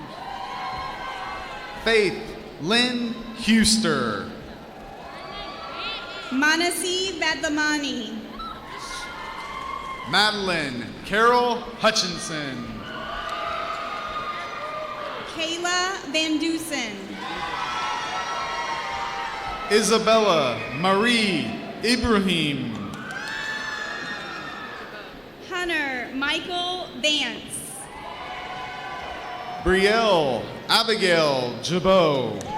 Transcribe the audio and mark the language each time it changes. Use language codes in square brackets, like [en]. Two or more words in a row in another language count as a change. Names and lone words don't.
[en] Faith Lynn Huster. Manasi Badlamani. Madeline Carol Hutchinson. Kayla Van Dusen. Isabella Marie Ibrahim. Hunter Michael Vance. Brielle Abigail Jabot.